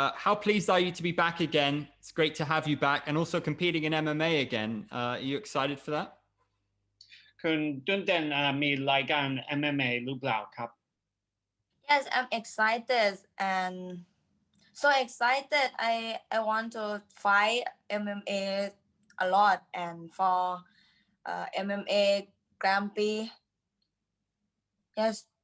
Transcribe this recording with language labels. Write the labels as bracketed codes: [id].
[en] How pleased are you to be back again? It's great to have you back and also competing in MMA again. Are you excited for that? [th] คุณตื่นเต้นมีรายการ MMA หรือเปล่าครับ [en] Yes, I'm excited and so excited. I want to fight MMA a lot and for MMA Grand Prix. Yes.